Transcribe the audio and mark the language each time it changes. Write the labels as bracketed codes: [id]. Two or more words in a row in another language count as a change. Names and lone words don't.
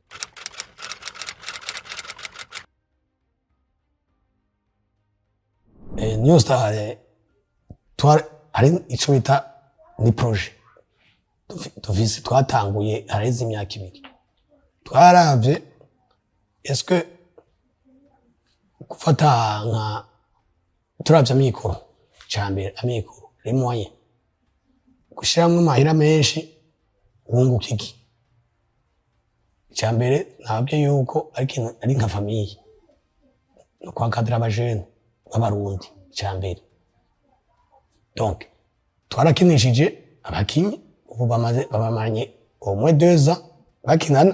[rn] New Star ari ico bita ni projet tuvise twatanguye hareze imyaka 2 twaravye [fr] est-ce que [rn] gufata nka turavye amikoro cambere amikoro [fr] les moyens [rn] gushiramwo amahera menshi wunguka iki? Icyambere nababwiye yuko ari nka famiye no kwankadira abajene b'abarundi icyambere. Donc twarakinishije abakinyi ubu babamanye umwe 2 ans bakinana.